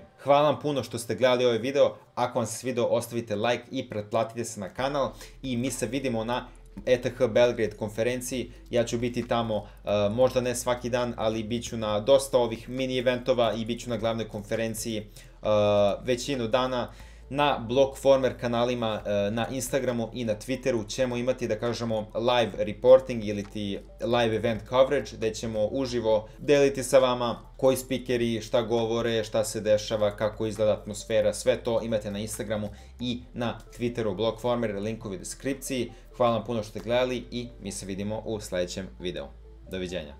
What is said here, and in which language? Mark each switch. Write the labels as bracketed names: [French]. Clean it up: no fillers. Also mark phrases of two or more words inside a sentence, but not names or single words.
[Serbian] Hvala vam puno što ste gledali ovaj video. Ako vam se svidao, ostavite like i pretplatite se na kanal i mi se vidimo na ETH Belgrade konferenciji. Ja ću biti tamo, možda ne svaki dan, ali bit ću na dosta ovih mini eventova i bit ću na glavnoj konferenciji većinu dana. Na Blockformer kanalima na Instagramu i na Twitteru ćemo imati, da kažemo, [English] live reporting [Serbian] ili ti [English] live event coverage, [Serbian] gde ćemo uživo deliti sa vama koji spikeri, šta govore, šta se dešava, kako izgleda atmosfera, sve to imate na Instagramu i na Twitteru Blockformer, linkovi u deskripciji. Hvala vam puno što ste gledali i mi se vidimo u sljedećem videu. Doviđenja.